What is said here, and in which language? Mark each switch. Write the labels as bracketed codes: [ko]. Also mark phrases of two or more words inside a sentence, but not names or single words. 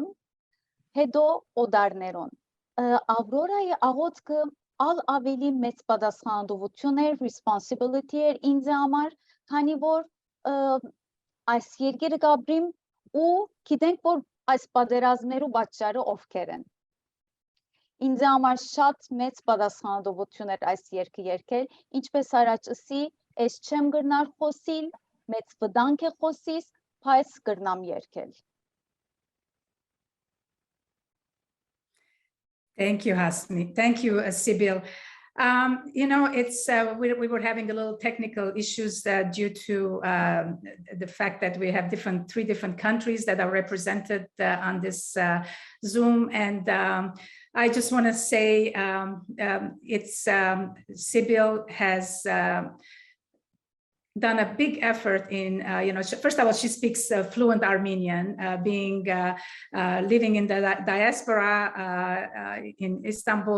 [hy] հետո օդարներուն, Ավրորայի աղոթքը ալ ավելի մեծ պատասխանատվություն էր, responsibility էր ինձ համար, քանի որ այս երկիրը գաբրիմ ու գիտենք, որ այս պատերազմներու պատճառը ովքեր են։ Ինձ համար շատ մեծ պատասխանատվություն էր այս երգը երգել, ինչպես առաջացի, ես չեմ գրնար խոսիլ, մեծ վտանգ է խոսիս, բայց գրնամ երգել։ [en] Thank you, Hasmik. Thank you, Sibil. It's we were having a little technical issues due to the fact that we have three different countries that are represented on this Zoom, and I just want to say Sibil has done a big effort in, first of all, she speaks fluent Armenian, being living in the diaspora in Istanbul.